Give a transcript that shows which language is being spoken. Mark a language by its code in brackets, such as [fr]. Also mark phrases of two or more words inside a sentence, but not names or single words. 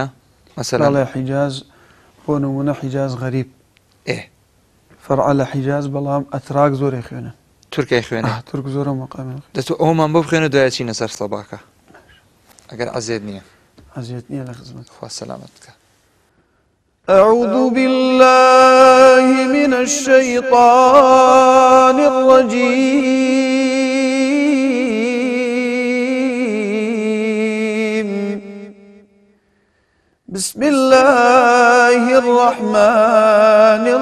[ckb] مەسەلەن لە حیجاز بۆ نمونە حیجاز غەریب فەرعە لە حیجاز بەڵام ئەتراک زۆری خوێنن تورکای خوێنە تورک زۆرە مەقامی دەتوە ئەومان بۆ بخوێنە دوای چینە سەر سەباکە ئەگەر عەزیێت نییە عەزیێت نییە لە خزمەت خوا سەلامەت بکە. [ar] أعوذ بالله من الشيطان الرجيم بسم الله الرحمن